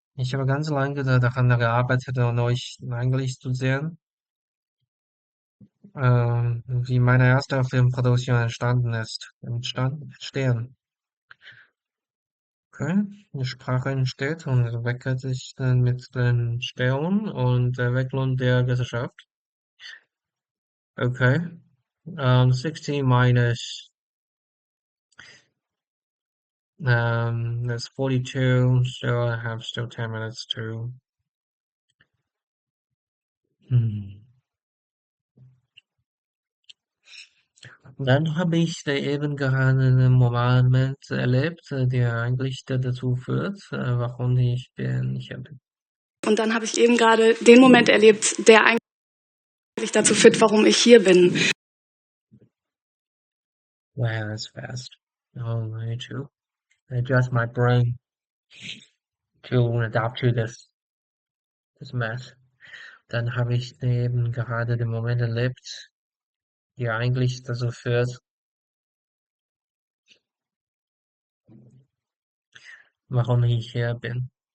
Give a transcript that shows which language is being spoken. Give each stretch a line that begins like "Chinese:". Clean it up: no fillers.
German: Ich habe ganz lange daran gearbeitet, um euch eigentlich zu sehen, wie meine erste Filmproduktion entstehen. Okay, die Sprache entsteht und entwickelt sich dann mit den Entstehung und der Entwicklung der Gesellschaft.
English: Okay, 60 minus that's 42, so I have still 10 minutes to. Hm.
German: Dann habe ich da eben gerade einen Moment erlebt, der eigentlich dazu führt, warum ich bin. Und dann habe ich eben gerade den Moment erlebt, der eigentlich dazu führt, warum ich hier bin.
English: Wow, that's fast. Oh, I need to adjust my brain to adapt to this mess.
German: Dann habe ich eben gerade den Moment erlebt, der eigentlich dazu führt, warum ich hier bin.